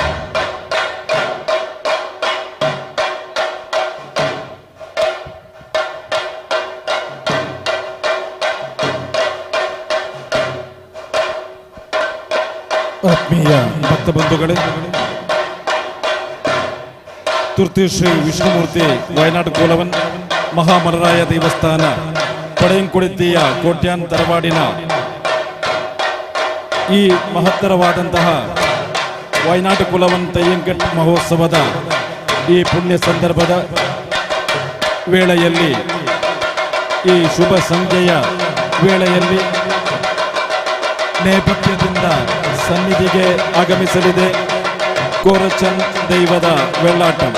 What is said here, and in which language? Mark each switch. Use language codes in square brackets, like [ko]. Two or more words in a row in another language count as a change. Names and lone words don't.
[ml] ആത്മീയ ഭക്തബന്ധുക്കളെ, തുർത്തി ശ്രീ വിഷ്ണുമൂർത്തി വയനാട് കുലവൻ മഹാമലരായ [kn] ದೇವಸ್ಥಾನ ಪಡೆಯಂಕುಳಿತಿಯ ಕೋಟ್ಯಾನ್ ತರವಾಡಿನ ಈ ಮಹತ್ತರವಾದಂತಹ ವಯನಾಡು ಕುಲವನ್ ತೆಯ್ಯಂಕೆಟ್ ಮಹೋತ್ಸವದ ಈ ಪುಣ್ಯ ಸಂದರ್ಭದ ವೇಳೆಯಲ್ಲಿ, ಈ ಶುಭ ಸಂಜೆಯ ವೇಳೆಯಲ್ಲಿ ನೇಪಥ್ಯದಿಂದ ಸನ್ನಿಧಿಗೆ ಆಗಮಿಸಲಿದೆ ಕೋರಚನ್ ದೈವದ ವೆಳ್ಳಾಟಂ.